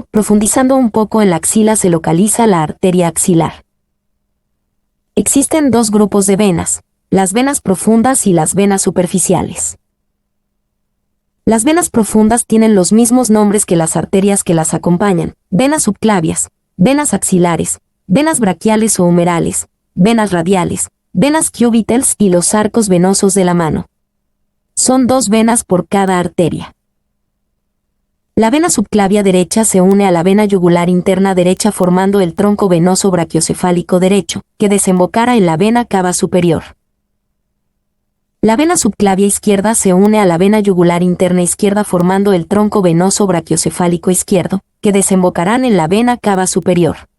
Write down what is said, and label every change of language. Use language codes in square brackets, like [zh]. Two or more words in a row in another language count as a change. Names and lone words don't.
[es] Profundizando un poco en la axila se localiza la arteria axilar. Existen dos grupos de venas, las venas profundas y las venas superficiales. Las venas profundas tienen los mismos nombres que las arterias que las acompañan: venas subclavias, venas axilares, venas braquiales o humerales, venas radiales, venas cubitales y los arcos venosos de la mano. Son 2 venas por cada arteria. La vena subclavia derecha se une a la vena yugular interna derecha formando el tronco venoso brachiocefálico derecho, que desembocara en la vena cava superior. La vena subclavia izquierda se une a la vena yugular interna izquierda formando el tronco venoso brachiocefálico izquierdo, que desembocarán en la vena cava superior.